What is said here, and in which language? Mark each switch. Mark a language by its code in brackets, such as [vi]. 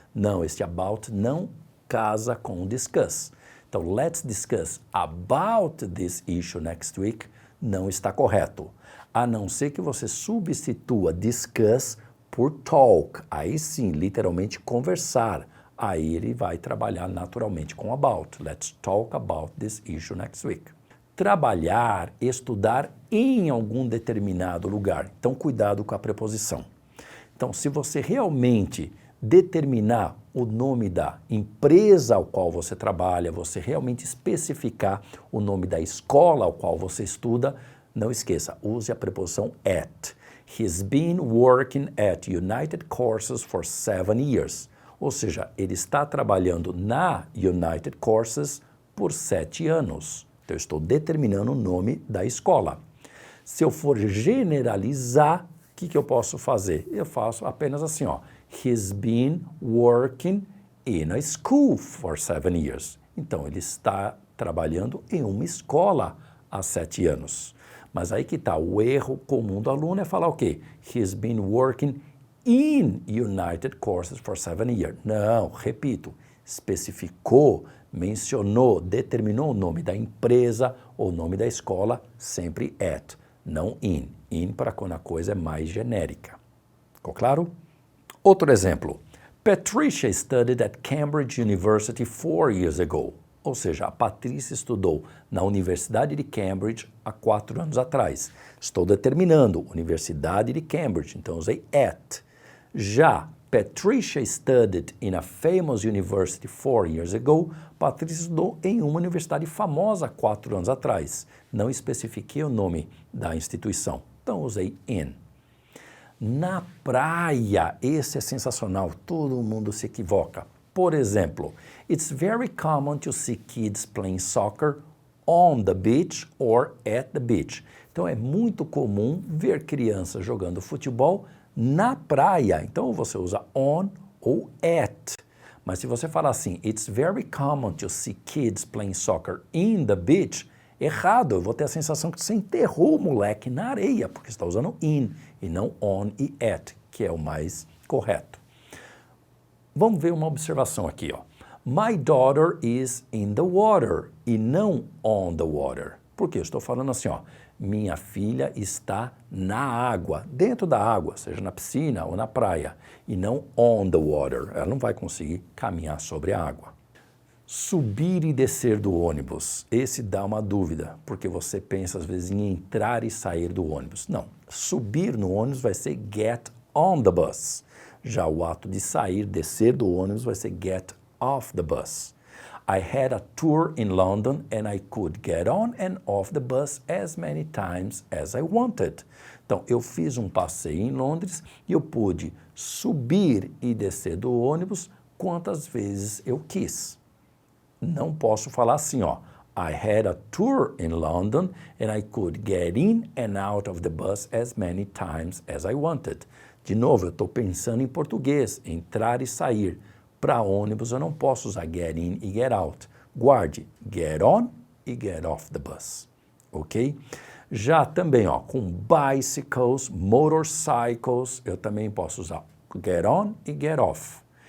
[pt] Não, este about não casa com o discuss. Então, [en] let's discuss about this issue next week [pt] não está correto. A não ser que você substitua discuss por talk. Aí sim, literalmente conversar. Aí ele vai trabalhar naturalmente com about. [en] Let's talk about this issue next week. [pt] Trabalhar, estudar em algum determinado lugar. Então, cuidado com a preposição. Então, se você realmente determinar o nome da empresa ao qual você trabalha, você realmente especificar o nome da escola ao qual você estuda, não esqueça, use a preposição at. [en] He's been working at United Courses for 7 years. [pt] Ou seja, ele está trabalhando na United Courses por 7 anos. Então, eu estou determinando o nome da escola. Se eu for generalizar, o que eu posso fazer? Eu faço apenas assim, ó. [en] He's been working in a school for 7 years. [pt] Então, ele está trabalhando em uma escola há 7 anos. Mas aí que está, o erro comum do aluno é falar o quê? [en] He's been working in United Courses for 7 years. [pt] Não, repito, especificou, mencionou, determinou o nome da empresa ou o nome da escola, sempre at, não in. In para quando a coisa é mais genérica. Ficou claro? Outro exemplo. [en] Patricia studied at Cambridge University 4 years ago. [pt] Ou seja, a Patrícia estudou na Universidade de Cambridge há 4 anos atrás. Estou determinando, Universidade de Cambridge, então usei at. Já, [en] Patricia studied in a famous university 4 years ago. [pt] Patrícia estudou em uma universidade famosa há 4 anos atrás. Não especifiquei o nome da instituição, então usei in. Na praia, esse é sensacional, todo mundo se equivoca. Por exemplo, [en] it's very common to see kids playing soccer on the beach or at the beach. [pt] Então é muito comum ver crianças jogando futebol na praia. Então você usa on ou at. Mas se você falar assim, [en] it's very common to see kids playing soccer in the beach, [pt] errado, eu vou ter a sensação que você enterrou o moleque na areia, porque você está usando in e não on e at, que é o mais correto. Vamos ver uma observação aqui, ó. [en] My daughter is in the water [pt] e não [en] on the water. [pt] Por quê? Eu estou falando assim, ó. Minha filha está na água, dentro da água, seja na piscina ou na praia, e não [en] on the water. [pt] Ela não vai conseguir caminhar sobre a água. Subir e descer do ônibus. Esse dá uma dúvida, porque você pensa às vezes em entrar e sair do ônibus. Não. Subir no ônibus vai ser [en] get on the bus. [pt] Já o ato de sair, descer do ônibus vai ser [en] get off the bus. I had a tour in London and I could get on and off the bus as many times as I wanted. [pt] Então, eu fiz um passeio em Londres e eu pude subir e descer do ônibus quantas vezes eu quis. Não posso falar assim, ó. [en] I had a tour in London and I could get in and out of the bus as many times as I wanted. [pt] De novo, eu estou pensando em português, entrar e sair. Para ônibus eu não posso usar [en] get in [pt] e [en] get out. [pt] Guarde [en] get on [pt] e [en] get off the bus. [pt] Ok? Já também, ó, com bicycles, motorcycles, eu também posso usar [en] get on [pt] e [en] get off.